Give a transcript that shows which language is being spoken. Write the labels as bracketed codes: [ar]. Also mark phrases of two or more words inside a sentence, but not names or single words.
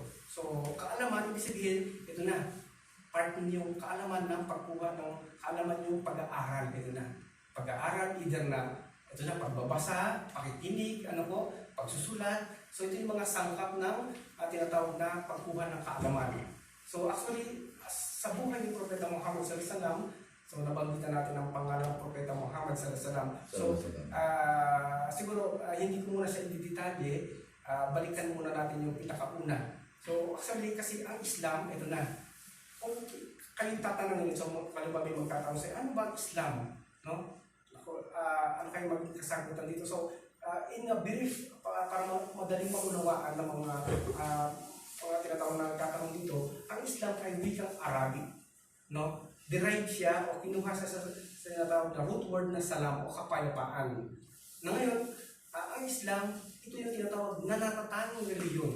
[tl] So, kaalaman, ibig sabihin, ito na. Part yung kaalaman ng pagkuha ng kaalaman yung pag-aaral. Ito na. Pag-aaral, either na, ito na, pagbabasa, pakikinig, pagsusulat. So, ito yung mga sangkap ng tinatawag na pagkuha ng kaalaman. So, actually, sa buhay ni Propeta Muhammad [ar] صلى الله عليه وسلم, [tl] so nabanggitan natin ang pangalan ng Propeta Muhammad [ar] صلى الله عليه وسلم. [tl] So siguro hindi ko muna sa i-detalye, balikan muna natin yung pinakauna. So actually kasi ang Islam, ito na. Kung kayong tatanungin, so kalimbawa may magtatanong sa'yo, ano ba ang Islam? No? Ano kayo maging kasagutan dito? [en] So in a brief, [tl] para madaling maunawaan ng mga tinatawag na nagtatanong dito, ang Islam ay wikang Arabic. No? Derived siya o kinuha sa tinatawag na [en] root word [tl] na salam o kapayapaan. Na ngayon, ang Islam, ito yung tinatawag na natatanging reliyon.